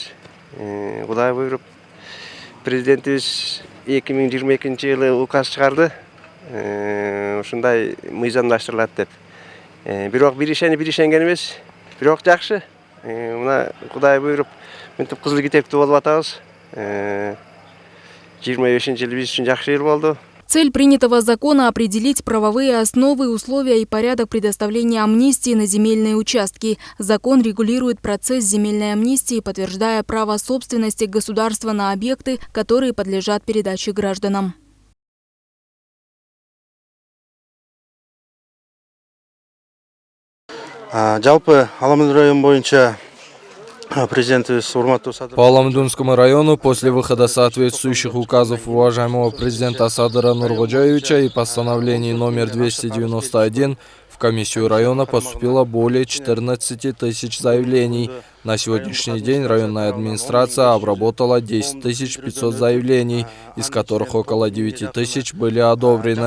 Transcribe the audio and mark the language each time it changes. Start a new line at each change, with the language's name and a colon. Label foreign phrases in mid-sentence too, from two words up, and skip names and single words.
Kyrgyz: Кудай буйруп, президентибиз 2022-жылы указ чыгарды. Ушундай мыйзамдаштырылат деп. Бирок бир ишенген эмес, бирок жакшы. Мына Кудай буйруп, мынтип кызыл китептүү болуп атабыз. 25-жылы биз үчүн жакшы жыл болду.
Russian: Цель принятого закона – определить правовые основы, условия и порядок предоставления амнистии на земельные участки. Закон регулирует процесс земельной амнистии, подтверждая право собственности государства на объекты, которые подлежат передаче гражданам.
Kyrgyz: Жалпы Аламын район боюнча президентimiz урматтуу Садыр.
Russian: По Аламдунскому району после выхода соответствующих указов уважаемого президента Садыра Нуркожоевича и постановлений номер 291 в комиссию района поступило более 14 тысяч заявлений. На сегодняшний день районная администрация обработала 10 500 заявлений, из которых около 9 тысяч были одобрены.